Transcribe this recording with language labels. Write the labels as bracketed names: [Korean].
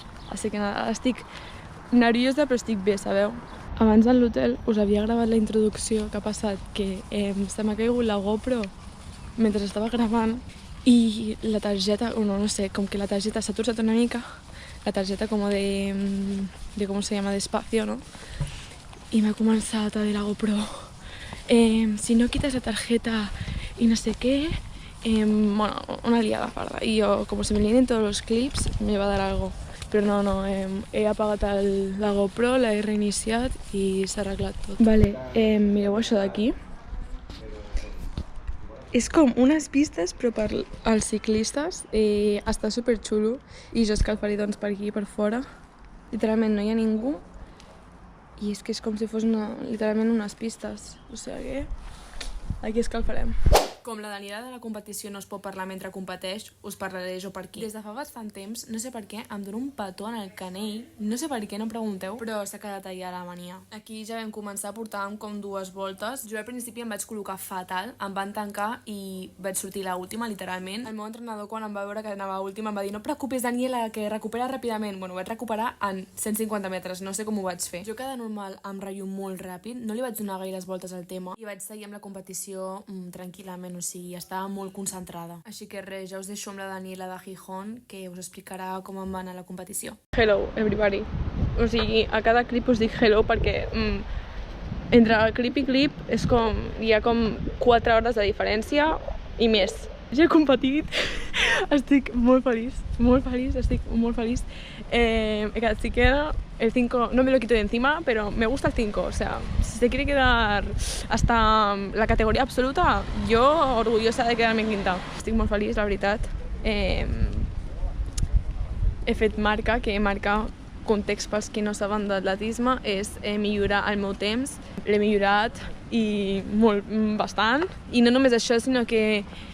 [Catalan] Així que nada, estic nerviosa però estic bé, sabeu? Abans a l'hotel us havia gravat la introducció que ha passat, que se m'ha caigut la GoPro mentre estava gravant i la targeta, no sé, com que la targeta s'ha torçat una mica, la targeta com de [Spanish] com se llama, d'espacio, ¿no? Y me ha comenzado a dir la GoPro, si no quitas la tarjeta y no sé qué, bueno, una liada parda. Y yo, como se me líen todos los clips, me va a dar algo. [Catalan] Però no, he apagat la GoPro, l'he reiniciat i s'ha arreglat tot. Vale, mireu això d'aquí. És com unes pistes, però per als ciclistes. Està superxulo i jo escalfaré doncs per aquí, per fora. Literalment no hi ha ningú i és que és com si fos literalment unes pistes. O sigui que aquí escalfarem. Com la Daniela de la competició no es pot parlar mentre competeix, us parlaré jo per aquí. Des de fa bastant temps, no sé per què, em dona un petó en el canell. No sé per què, no pregunteu, però s'ha quedat allà la mania. Aquí ja vam començar, portàvem com 2 voltes. Jo al principi em vaig col·locar fatal, em van tancar i vaig sortir l'última, literalment. El meu entrenador, quan em va veure que anava última, em va dir: no preocupis, Daniela, que recupera ràpidament. Bueno, ho vaig recuperar en 150 metres, no sé com ho vaig fer. Jo cada normal em ratllo molt ràpid, no li vaig donar gaires voltes al tema i vaig seguir amb la competició tranquil·lament, o sigui, estava molt concentrada. [English] Així que res, ja us deixo amb la Daniela de Gijón, que us explicarà com em va anar la competició. Hello, everybody. [Catalan] O sigui, a cada clip us dic hello perquè entre clip i clip és com, hi ha com 4 hores de diferència i més. Ja he competit, estic molt feliç, estic molt feliç. He quedat cinquena, [Spanish] el 5 no me lo quito de encima, pero me gusta el 5, o sea, si se quiere quedar hasta la categoría absoluta, yo orgullosa de quedarme en quinta. [Catalan] Estic molt feliç, la veritat. He fet marca, que marca, context pels que no saben d'atletisme, és millorar el meu temps. L'he millorat i bastant. I no només això, sinó que